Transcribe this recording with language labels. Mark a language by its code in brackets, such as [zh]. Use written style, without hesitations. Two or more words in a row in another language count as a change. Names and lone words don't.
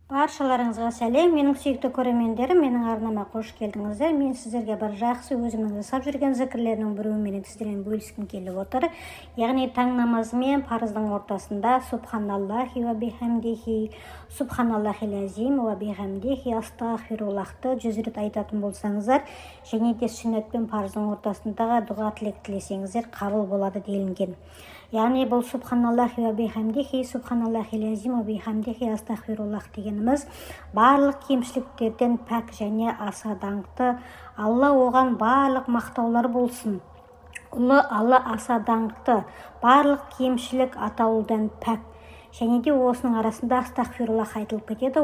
[kk] Баршаларыңызға сәлем, менің сүйікті көрермендерім, менің арнама қош келдіңіздер. Мен сіздерге бір жақсы өзімнің жасап жүрген зікірлерінің біреуімен сіздермен бөліскім келіп отыр. Яғни таң намазы мен парыздың ортасында [ar] سبحان الله وبحمده سبحان الله العظيم وبحمده, [kk] астағфируллахты 100 рет айтатын болсаңыздар, және де сүннет пен парыздың ортасындағы дұға тілек тілесеңіздер қабыл болады делінген. Яғни бұл [ar] سبحان الله وبحمده سبحان الله العظيم وبحمده, [kk] астағфируллах дегеніміз барлық кемшіліктерден пәк және аса даңқты. Алла оған барлық мақтаулар болсын. Ұлы Алла аса даңқты, барлық кемшілік атаулыдан пәк. Және де осының арасында астағфируллах айтылып кетеді.